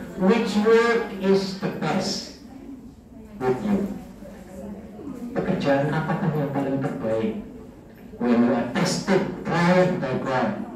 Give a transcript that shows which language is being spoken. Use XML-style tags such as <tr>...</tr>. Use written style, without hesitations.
<en>Which work is the best with you?</en> <id>Pekerjaan apakah yang paling terbaik?</id> <en>When you are tested, tried by God.</en>